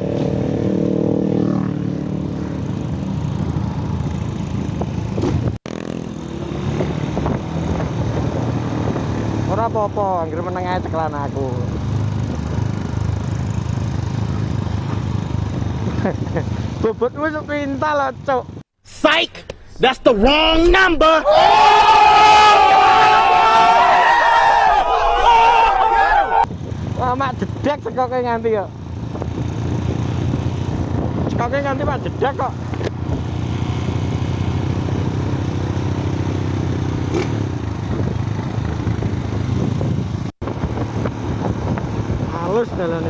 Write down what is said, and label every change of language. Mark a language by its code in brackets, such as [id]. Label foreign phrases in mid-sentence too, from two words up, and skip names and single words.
[jv] Ora apa-apa, anggere meneng ae ceklan aku. Bobot wis pintal lho, Cuk. [en] Psych! That's the wrong number! [jv] Wah, mak jedek sekoke nganti kok. Sekoke nganti mak jedek kok. Halus dalane.